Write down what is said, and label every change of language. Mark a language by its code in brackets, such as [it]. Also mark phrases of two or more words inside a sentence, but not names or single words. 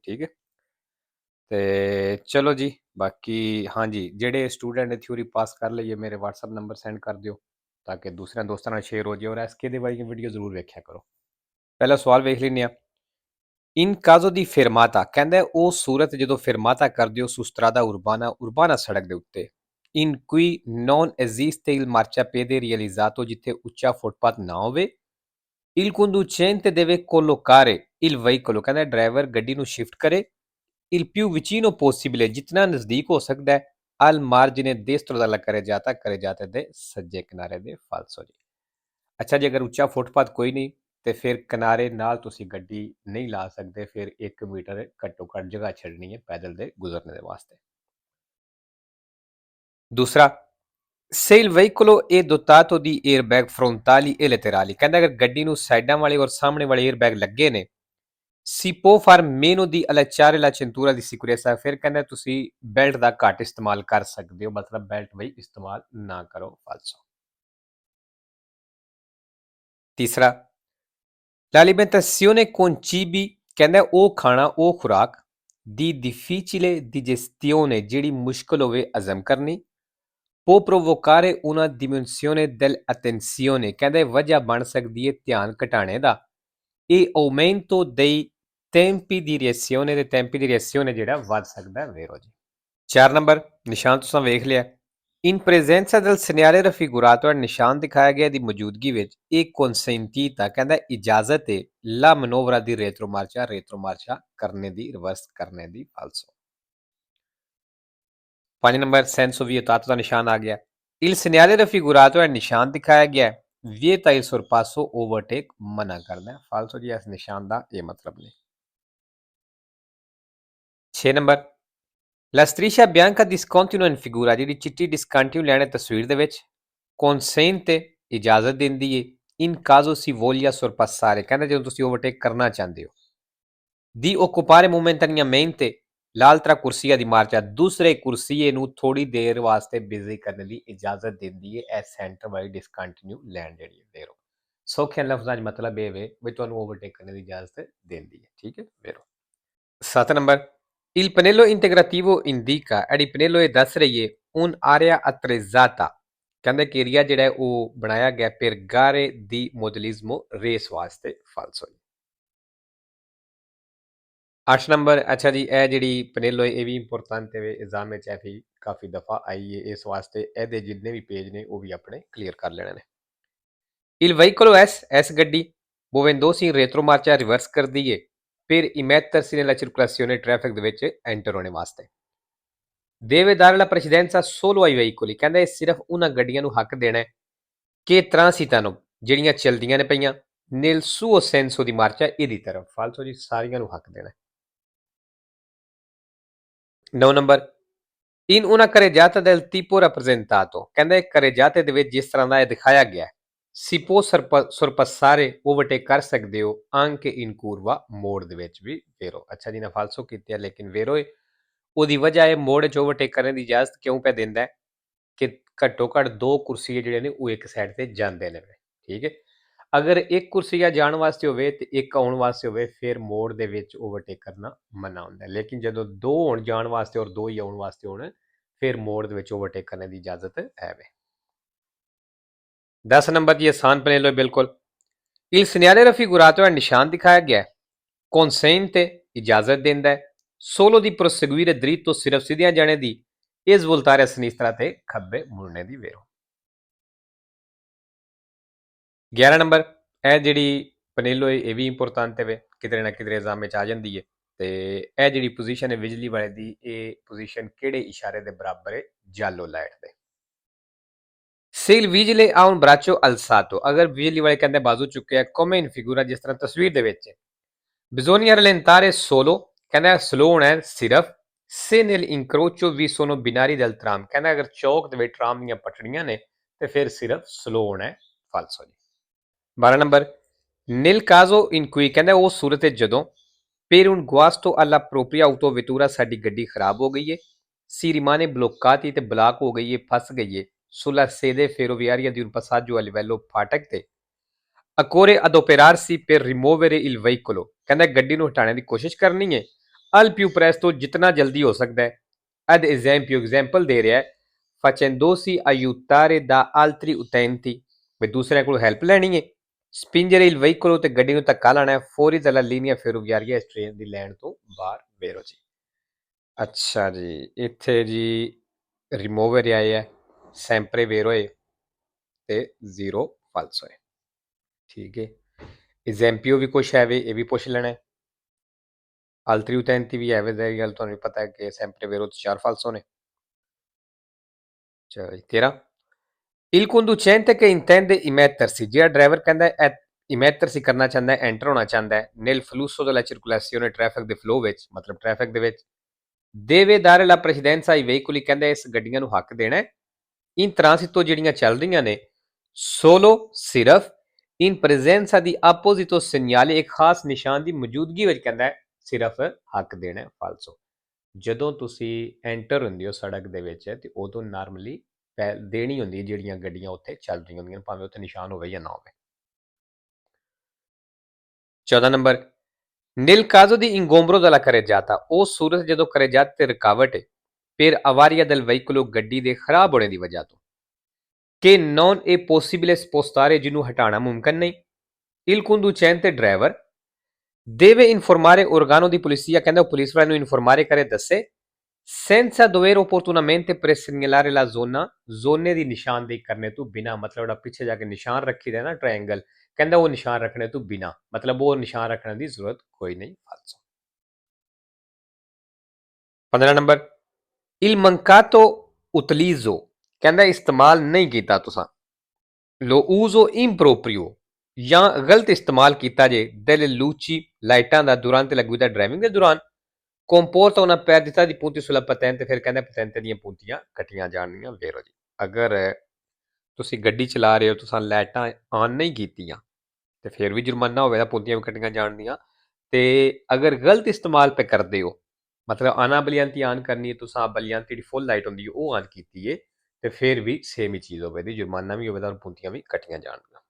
[pa] ਠੀਕ ਹੈ। ਤੋ ਚਲੋ ਜੀ, ਬਾਕੀ ਹਾਂ ਜੀ, ਜਿਹੜੇ ਸਟੂਡੈਂਟ ਨੇ ਥਿਊਰੀ ਪਾਸ ਕਰ ਲਈ ਹੈ ਮੇਰੇ [en] WhatsApp number send [pa] ਕਰ ਦਿਓ ਤਾਕਿ ਦੂਸਰੇ ਦੋਸਤਾਂ ਨਾਲ ਸ਼ੇਅਰ ਹੋ ਜਾਏ। ਔਰ ਐਸਕੇ ਦੇ ਵਾਲੀ ਵੀਡੀਓ ਜ਼ਰੂਰ ਵੇਖਿਆ ਕਰੋ। ਪਹਿਲਾ ਸਵਾਲ ਵੇਖ ਲੈਣੇ ਆ। [it] in caso di fermata [pa] ਕਹਿੰਦਾ ਉਹ ਸੂਰਤ ਜਦੋਂ ਫਿਰਮਾਤਾ ਕਰਦੇ ਹੋ [it] su strada urbana [pa] ਸੜਕ ਦੇ ਉੱਤੇ ਇਨ ਕੋਈ [it] non esiste il marciapiede realizzato [pa] ਜਿੱਥੇ ਉੱਚਾ ਫੁੱਟਪਾਥ ਨਾ ਹੋਵੇ [it] il conducente deve collocare il veicolo [pa] ਕਹਿੰਦਾ ਡਰਾਈਵਰ ਗੱਡੀ ਨੂੰ ਸ਼ਿਫਟ ਕਰੇ [it] il più vicino possibile [pa] ਜਿਤਨਾ ਨਜ਼ਦੀਕ ਹੋ ਸਕਦਾ ਹੈ [it] al margine destro dalla carreggiata [pa] ਦੇ ਸੱਜੇ ਕਿਨਾਰੇ ਦੇ ਫਾਲਸੋ ਜੀ। ਅੱਛਾ ਜੀ, ਅਗਰ ਉੱਚਾ ਫੁੱਟਪਾਥ ਕੋਈ ਨਹੀਂ ਤੇ ਫਿਰ ਕਿਨਾਰੇ ਨਾਲ ਤੁਸੀਂ ਗੱਡੀ ਨਹੀਂ ਲਾ ਸਕਦੇ। ਫਿਰ 1 ਮੀਟਰ ਘੱਟੋ ਘੱਟ ਜਗ੍ਹਾ ਛੱਡਣੀ ਹੈ ਪੈਦਲ ਦੇ ਗੁਜ਼ਰਨੇ ਦੇ ਵਾਸਤੇ। ਦੂਸਰਾ, [it] se il veicolo è dotato di airbag frontali e laterali [pa] ਕਹਿੰਦਾ ਅਗਰ ਗੱਡੀ ਨੂੰ ਸਾਈਡਾਂ ਵਾਲੇ ਔਰ ਸਾਹਮਣੇ ਵਾਲੇ 에ਅਰਬੈਗ ਲੱਗੇ ਨੇ [it] si può far meno di allacciare la cintura di sicurezza [pa] ਫਿਰ ਕਹਿੰਦਾ ਤੁਸੀਂ ਬੈਲਟ ਦਾ ਘੱਟ ਇਸਤੇਮਾਲ ਕਰ ਸਕਦੇ ਹੋ, ਮਤਲਬ ਬੈਲਟ ਬਈ ਇਸਤੇਮਾਲ ਨਾ ਕਰੋ। ਫਾਲਸੋ। ਤੀਸਰਾ, [it] l'alimentazione con cibi [pa] ਕਹਿੰਦਾ ਉਹ ਖਾਣਾ ਉਹ ਖੁਰਾਕ [it] di difficile digestione [pa] ਜਿਹੜੀ ਮੁਸ਼ਕਲ ਹੋਵੇ ਹਜ਼ਮ ਕਰਨੀ [it] può provocare una diminuzione dell'attenzione [pa] ਕਹਿੰਦੇ ਵਜ੍ਹਾ ਬਣ ਸਕਦੀ ਹੈ ਧਿਆਨ ਘਟਾਣੇ ਦਾ [it] e aumento dei tempi di reazione [pa] ਦੇ [it] tempi di reazione [pa] ਜਿਹੜਾ ਵੱਧ ਸਕਦਾ ਹੈ। ਵੇਰੋ ਜੀ। 4 ਨੰਬਰ ਨਿਸ਼ਾਨ ਤੁਸੀਂ ਵੇਖ ਲਿਆ। [it] In presenza del segnale raffigurato [pa] ਨਿਸ਼ਾਨ ਦਿਖਾਇਆ ਗਿਆ ਦੀ ਮੌਜੂਦਗੀ ਵਿੱਚ ਇਹ consentita ਕਹਿੰਦਾ ਇਜਾਜ਼ਤ ਹੈ [it] la manovra di retromarcia [pa] ਕਰਨੇ ਦੀ ਰਿਵਰਸ ਕਰਨੇ ਦੀ। ਫਾਲਸੋ। 5 ਨੰਬਰ [it] senso vietato [pa] ਦਾ ਨਿਸ਼ਾਨ ਆ ਗਿਆ। [it] Il segnale raffigurato [pa] ਨਿਸ਼ਾਨ ਦਿਖਾਇਆ ਗਿਆ [it] vieta il sorpasso [pa] overtake ਮਨਾ ਕਰਦਾ ਹੈ। ਫਾਲਸੋ ਜੀ, ਇਸ ਨਿਸ਼ਾਨ ਦਾ ਇਹ ਮਤਲਬ ਨਹੀਂ। 6 ਨੰਬਰ [it] La striscia bianca discontinua in figura [pa] ਜਿਹੜੀ ਚਿੱਟੀ [en] discontinue line [pa] ਹੈ ਤਸਵੀਰ ਦੇ ਵਿੱਚ consente ਇਜਾਜ਼ਤ ਦਿੰਦੀ ਹੈ [it] in caso si voglia sorpassare [pa] ਕਹਿੰਦਾ ਜਦੋਂ ਤੁਸੀਂ ਓਵਰਟੇਕ ਕਰਨਾ ਚਾਹੁੰਦੇ ਹੋ [it] di occupare momentaneamente l'altra corsia di marcia [pa] ਦੂਸਰੇ ਕੁਰਸੀਏ ਨੂੰ ਥੋੜੀ ਦੇਰ ਵਾਸਤੇ ਬਿਜ਼ੀ ਕਰਨ ਦੀ ਇਜਾਜ਼ਤ ਦਿੰਦੀ ਹੈ ਇਹ ਸੈਂਟਰ ਵਾਲੀ [en] discontinue line [pa] ਜਿਹੜੀ ਹੈ ਵੇਰੋ। ਸੌਖੇ ਲਫ਼ਜ਼ਾਂ 'ਚ ਮਤਲਬ ਇਹ ਵੇ ਵੀ ਤੁਹਾਨੂੰ ਓਵਰਟੇਕ ਕਰਨ ਦੀ ਇਜਾਜ਼ਤ ਦਿੰਦੀ ਹੈ। ਠੀਕ ਹੈ, ਵੇਰੋ। 7 ਨੰਬਰ [it] Il pannello integrativo indica [pa] ਇਹ ਪਨੇਲੋ ਇਹ ਦੱਸ ਰਹੀ ਹੈ [it] un'area attrezzata [pa] ਕਹਿੰਦੇ ਕਿ ਏਰੀਆ ਜਿਹੜਾ ਹੈ ਉਹ ਬਣਾਇਆ ਗਿਆ [it] per gare di modellismo [pa] ਰੇਸ ਵਾਸਤੇ। ਫਾਲਸੋ। 8 ਨੰਬਰ ਅੱਛਾ ਜੀ, ਇਹ ਜਿਹੜੀ ਪਨੇਲੋ ਹੈ ਇਹ ਵੀ ਇੰਪੋਰਟੈਂਟ ਹੈ ਐਗਜ਼ਾਮ ਵਿੱਚ, ਇਹ ਵੀ ਕਾਫੀ ਦਫਾ ਆਈ ਹੈ, ਇਸ ਵਾਸਤੇ ਇਹਦੇ ਜਿੰਨੇ ਵੀ ਪੇਜ ਨੇ ਉਹ ਵੀ ਆਪਣੇ ਕਲੀਅਰ ਕਰ ਲੈਣੇ ਨੇ। [it] Il veicolo S [pa] ਗੱਡੀ [it] muovendosi in retromarcia [pa] ਰਿਵਰਸ ਕਰਦੀ ਹੈ [it] per immettersi nella circolazione [pa] traffic ਦੇ ਵਿੱਚ ਐਂਟਰ ਹੋਣੇ ਵਾਸਤੇ। [it] deve dare la precedenza solo ai veicoli [pa] ਕਹਿੰਦਾ ਇਹ ਸਿਰਫ ਉਹਨਾਂ ਗੱਡੀਆਂ ਨੂੰ ਹੱਕ ਦੇਣਾ ਹੈ ਕਿ transitano ਜਿਹੜੀਆਂ ਚਲਦੀਆਂ ਨੇ ਪਈਆਂ [it] nel suo senso di marcia [pa] ਇਹਦੀ ਤਰਫ। ਫਾਲਸੋ ਜੀ, ਸਾਰੀਆਂ ਨੂੰ ਹੱਕ ਦੇਣਾ। 9 ਨੰਬਰ [it] in una carreggiata del tipo rappresentato [pa] ਕਹਿੰਦਾ carreggiate ਦੇ ਵਿੱਚ ਜਿਸ ਤਰ੍ਹਾਂ ਦਾ ਇਹ ਦਿਖਾਇਆ ਗਿਆ [it] si può sorpassare [pa] overtake ਕਰ ਸਕਦੇ ਹੋ [it] anche in curva [pa] ਮੋੜ ਦੇ ਵਿੱਚ ਵੀ। ਵੇਰੋ। ਅੱਛਾ ਜੀ, ਨੇ ਫਾਲਸੋ ਕੀਤੀ ਹੈ ਲੇਕਿਨ ਵੇਰੋ ਉਹਦੀ ਵਜ੍ਹਾ ਇਹ ਮੋੜ 'ਚ ਓਵਰਟੇਕ ਕਰਨ ਦੀ ਇਜਾਜ਼ਤ ਕਿਉਂ ਪੈ ਦਿੰਦਾ ਹੈ ਕਿ ਘੱਟੋ ਘੱਟ 2 ਕੁਰਸੀਏ ਜਿਹੜੇ ਨੇ ਉਹ ਇੱਕ ਸਾਈਡ ਤੇ ਜਾਂਦੇ ਨੇ। ਠੀਕ ਹੈ, ਅਗਰ ਇੱਕ ਕੁਰਸੀਆ ਜਾਣ ਵਾਸਤੇ ਹੋਵੇ ਤੇ ਇੱਕ ਆਉਣ ਵਾਸਤੇ ਹੋਵੇ ਫਿਰ ਮੋੜ ਦੇ ਵਿੱਚ ਓਵਰਟੇਕ ਕਰਨਾ ਮਨਾ ਹੁੰਦਾ ਹੈ, ਲੇਕਿਨ ਜਦੋਂ 2 ਹੋਣ ਜਾਣ ਵਾਸਤੇ ਔਰ 2 ਹੀ ਆਉਣ ਵਾਸਤੇ ਹੋਣ ਫਿਰ ਮੋੜ ਦੇ ਵਿੱਚ ਓਵਰਟੇਕ ਕਰਨ ਦੀ ਇਜਾਜ਼ਤ ਹੈ ਵੇ। 10 ਨੰਬਰ ਦੀ ਆਸਾਨ ਪਨੇਲੋ ਬਿਲਕੁਲ। [it] Il segnale raffigurato [pa] ਹੈ ਨਿਸ਼ਾਨ ਦਿਖਾਇਆ ਗਿਆ consente ਇਜਾਜ਼ਤ ਦਿੰਦਾ ਹੈ [it] solo di proseguire dritto [pa] ਸਿਰਫ ਸਿੱਧਿਆਂ ਜਾਣੇ ਦੀ [it] e svoltare a sinistra [pa] ਤੇ ਖੱਬੇ ਮੁੜਨੇ ਦੀ। ਵੇਰੋ। 11 ਨੰਬਰ ਇਹ ਜਿਹੜੀ ਪਨੇਲੋ ਇਹ ਵੀ ਇੰਪੋਰਟੈਂਟ ਹੈ, ਕਿਧਰੇ ਨਾ ਕਿਧਰੇ ਐਗਜ਼ਾਮ ਵਿੱਚ ਆ ਜਾਂਦੀ ਹੈ। ਤੇ ਇਹ ਜਿਹੜੀ ਪੋਜੀਸ਼ਨ ਹੈ ਬਿਜਲੀ ਵਾਲੇ ਦੀ, ਇਹ ਪੋਜੀਸ਼ਨ ਕਿਹੜੇ ਇਸ਼ਾਰੇ ਦੇ ਬਰਾਬਰ ਹੈ? ਜਾਲੋ ਲਾਈਟ ਦੇ। [it] Se il vigile ha un braccio alzato, [pa] ਅਗਰ ਬਿਜਲੀ ਵਾਲੇ ਕਹਿੰਦੇ ਬਾਜ਼ੂ ਚੁੱਕਿਆ, [it] come in figura, [pa] ਜਿਸ ਤਰ੍ਹਾਂ ਤਸਵੀਰ ਦੇ ਵਿੱਚ, [it] bisogna rallentare solo, [pa] ਕਹਿੰਦਾ ਸਲੋ ਹੋਣਾ ਹੈ ਸਿਰਫ, [it] se nell'incrocio vi sono binari del tram, [pa] ਕਹਿੰਦਾ ਅਗਰ ਚੌਕ ਦੇ ਵਿੱਚ ਟਰਾਮ ਦੀਆਂ ਪਟੜੀਆਂ ਨੇ ਤੇ ਫਿਰ ਸਿਰਫ ਸਲੋ ਹੋਣਾ ਹੈ, ਫਾਲਸੋ ਜੀ। 12 ਨੰਬਰ, [it] nel caso in cui, [pa] ਕਹਿੰਦਾ ਉਹ ਸੂਰਤ ਹੈ ਜਦੋਂ, [it] per un guasto alla propria autovettura, [pa] ਸਾਡੀ ਗੱਡੀ ਖਰਾਬ ਹੋ ਗਈ ਹੈ, [it] si rimane bloccati, [pa] ਤੇ ਬਲਾਕ ਹੋ ਗਈ ਹੈ, ਫਸ ਗਈ ਹੈ, [it] sulla sede ferroviaria di un passaggio a livello [pa] ਫਾਟਕ ਤੇ, [it] occorre adoperarsi per rimuovere il veicolo, [pa] ਕਹਿੰਦਾ ਗੱਡੀ ਨੂੰ ਹਟਾਉਣ ਦੀ ਕੋਸ਼ਿਸ਼ ਕਰਨੀ ਹੈ, [it] al più presto, [pa] ਜਿਤਨਾ ਜਲਦੀ ਹੋ ਸਕਦਾ ਹੈ, [it] ad esempio, [pa] ਐਗਜ਼ਾਮਪਲ ਦੇ ਰਿਹਾ ਹੈ, [it] facendosi aiutare da altri utenti, [pa] ਵੀ ਦੂਸਰਿਆਂ ਕੋਲ ਹੈਲਪ ਲੈਣੀ ਹੈ, [it] spingere il veicolo, [pa] ਤੇ ਗੱਡੀ ਨੂੰ ਧੱਕਾ ਲਾਣਾ ਹੈ, [it] fuori dalla linea ferroviaria, [pa] ਇਸ ਟ੍ਰੇਨ ਦੀ ਲਾਈਨ ਤੋਂ ਬਾਹਰ ਵੇਰੋ ਜੀ। ਅੱਛਾ ਜੀ, ਇੱਥੇ ਜੀ ਰਿਮੂਵਰ ਆਏ ਹੈ, [it] sempre vero [pa] ਹੈ ਤੇ ਜ਼ੀਰੋ ਫਾਲਸੋ ਹੈ। ਠੀਕ ਹੈ, ਐਗਜ਼ਾਮਪਲ ਵੀ ਕੁਛ ਹੈ ਵੇ, ਇਹ ਵੀ ਪੁੱਛ ਲੈਣਾ ਹੈ। [it] altri utenti [pa] ਵੀ ਹੈ ਵੇ, ਇਹ ਗੱਲ ਤੁਹਾਨੂੰ ਪਤਾ ਹੈ ਕਿ [it] sempre vero [pa] ਤੇ 4 ਫਾਲਸੋ ਨੇ। ਚਲੋ ਜੀ 13, [it] il conducente che intende immettersi, [pa] ਜਿਹੜਾ ਡਰਾਈਵਰ ਕਹਿੰਦਾ ਇਮੈਟਰਸੀ ਕਰਨਾ ਚਾਹੁੰਦਾ ਹੈ, ਐਂਟਰ ਹੋਣਾ ਚਾਹੁੰਦਾ ਹੈ, [it] nel flusso della circolazione, [pa] ਟ੍ਰੈਫਿਕ ਦੇ ਫਲੋ ਵਿੱਚ, ਮਤਲਬ ਟ੍ਰੈਫਿਕ ਦੇ ਵਿੱਚ, [it] deve dare la precedenza ai veicoli, [pa] ਕਹਿੰਦਾ ਇਸ ਗੱਡੀਆਂ ਨੂੰ ਹੱਕ ਦੇਣਾ ਹੈ, [it] in transito, [pa] ਜਿਹੜੀਆਂ ਚੱਲ ਰਹੀਆਂ ਨੇ, [it] solo, ਸਿਰਫ, in presenza di apposito segnale, [pa] ਇੱਕ ਖਾਸ ਨਿਸ਼ਾਨ ਦੀ ਮੌਜੂਦਗੀ ਵਿੱਚ, ਕਹਿੰਦਾ ਸਿਰਫ ਹੱਕ ਦੇਣਾ ਹੈ, ਫਾਲਸੋ। ਜਦੋਂ ਤੁਸੀਂ ਐਂਟਰ ਹੁੰਦੇ ਹੋ ਸੜਕ ਦੇ ਵਿੱਚ ਤੇ ਉਦੋਂ ਨਾਰਮਲੀ ਦੇਣੀ ਹੁੰਦੀ ਜਿਹੜੀਆਂ ਗੱਡੀਆਂ ਉੱਥੇ ਚੱਲ ਰਹੀਆਂ ਹੁੰਦੀਆਂ, ਭਾਵੇਂ ਉੱਥੇ ਨਿਸ਼ਾਨ ਹੋਵੇ ਜਾਂ ਨਾ ਹੋਵੇ। 14 ਨੰਬਰ, [it] nel caso di ingombro della carreggiata, [pa] ਉਹ ਸੂਰਤ ਜਦੋਂ carreggiata ਤੇ ਰੁਕਾਵਟ ਹੈ, [it] per avaria del veicolo, [pa] ਗੱਡੀ ਦੇ ਖਰਾਬ ਹੋਣੇ ਦੀ ਵਜ੍ਹਾ ਤੋਂ, [it] che non è possibile spostare, [pa] ਜਿਹਨੂੰ ਹਟਾਉਣਾ ਮੁਮਕਿਨ ਨਹੀਂ, [it] il conducente, ਡਰਾਈਵਰ, deve informare organo di polizia, [pa] ਕਹਿੰਦਾ ਉਹ ਪੁਲਿਸ ਵਾਲੇ ਨੂੰ ਇਨਫੋਰਮਾਰੇ ਕਰੇ, ਦੱਸੇ, [it] senza dover opportunamente presegnalare la zona, [pa] ਜ਼ੋਨੇ ਦੀ ਨਿਸ਼ਾਨਦੇਹੀ ਕਰਨੇ ਤੋਂ ਬਿਨਾ, ਮਤਲਬ ਜਿਹੜਾ ਪਿੱਛੇ ਜਾ ਕੇ ਨਿਸ਼ਾਨ ਰੱਖੀ ਦਾ ਨਾ ਟ੍ਰਾਇੰਗਲ, ਕਹਿੰਦਾ ਉਹ ਨਿਸ਼ਾਨ ਰੱਖਣੇ ਤੋਂ ਬਿਨਾ, ਮਤਲਬ ਉਹ ਨਿਸ਼ਾਨ ਰੱਖਣ ਦੀ ਜ਼ਰੂਰਤ ਕੋਈ ਨਹੀਂ, ਫਾਲਸੋ। 15 ਨੰਬਰ, [it] il mancato utilizzo, [pa] ਕਹਿੰਦਾ ਇਸਤੇਮਾਲ ਨਹੀਂ ਕੀਤਾ ਤੁਸੀਂ, [it] lo uso improprio, [pa] ਜਾਂ ਗਲਤ ਇਸਤੇਮਾਲ ਕੀਤਾ ਜੇ, [it] delle luci, [pa] ਲਾਈਟਾਂ ਦਾ, [it] durante la guida, [pa] ਡਰਾਈਵਿੰਗ ਦੇ ਦੌਰਾਨ, [it] comporta una perdita di punti sulla patente, [pa] ਫਿਰ ਕਹਿੰਦਾ ਪਤੈਂਤੇ ਦੀਆਂ ਪੂੰਤੀਆਂ ਕੱਟੀਆਂ ਜਾਣਗੀਆਂ, ਵੇਰੋ ਜੀ। ਅਗਰ ਤੁਸੀਂ ਗੱਡੀ ਚਲਾ ਰਹੇ ਹੋ, ਤੁਸੀਂ ਲਾਈਟਾਂ ਆਨ ਨਹੀਂ ਕੀਤੀਆਂ ਤੇ ਫਿਰ ਵੀ ਜੁਰਮਾਨਾ ਹੋਵੇਗਾ, ਪੂੰਤੀਆਂ ਵੀ ਕੱਟੀਆਂ ਜਾਣਗੀਆਂ। ਤੇ ਅਗਰ ਗਲਤ ਇਸਤੇਮਾਲ ਪੇ ਕਰਦੇ ਹੋ, ਮਤਲਬ ਆਨਾ ਬਲਿਆਂਤੀ ਆਨ ਕਰਨੀ ਹੈ, ਤੁਸੀਂ ਬਲਿਆਂਤੀ ਦੀ [en] full light [pa] ਹੁੰਦੀ ਹੈ ਉਹ ਆਨ ਕੀਤੀ ਹੈ, ਤੇ ਫਿਰ ਵੀ ਸੇਮ ਹੀ ਚੀਜ਼ ਹੋਵੇਗੀ, ਜੁਰਮਾਨਾ ਵੀ ਹੋਵੇਗਾ ਔਰ ਪੂੰਤੀਆਂ ਵੀ ਕੱਟੀਆਂ ਜਾਣਗੀਆਂ।